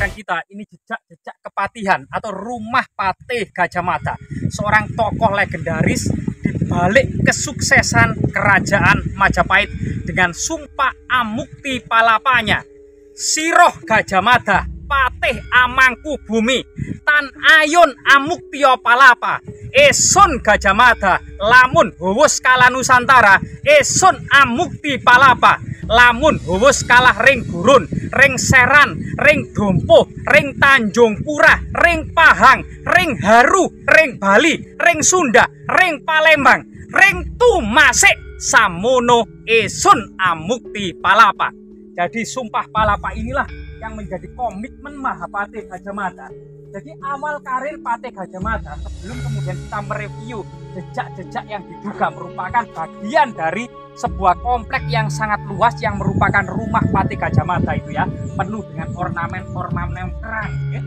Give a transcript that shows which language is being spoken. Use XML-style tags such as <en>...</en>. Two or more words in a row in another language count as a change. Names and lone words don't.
<id>kita, ini jejak-jejak kepatihan atau rumah Patih Gajah Mada, seorang tokoh legendaris di balik kesuksesan kerajaan Majapahit dengan sumpah amukti palapanya.</id> <kaw>Siroh Gajah Mada, Patih Amangku Bumi, Tan Ayun Amuktio Palapa, Esun Gajah Mada, lamun huwus kalah Nusantara, Esun Amukti Palapa, lamun huwus kalah ring gurun, ring seran, ring dompo, ring Tanjung Purah, ring Pahang, ring Haru, ring Bali, ring Sunda, ring Palembang, ring Tumasik, samono Esun Amukti Palapa.</kaw> <id>Jadi sumpah palapa inilah yang menjadi komitmen Mahapatih Gajah Mada. Jadi awal karir Patih Gajah Mada, sebelum kemudian kita mereview jejak-jejak yang diduga merupakan bagian dari sebuah komplek yang sangat luas yang merupakan rumah Patih Gajah Mada itu ya, penuh dengan ornamen-ornamen kerang ya.</id>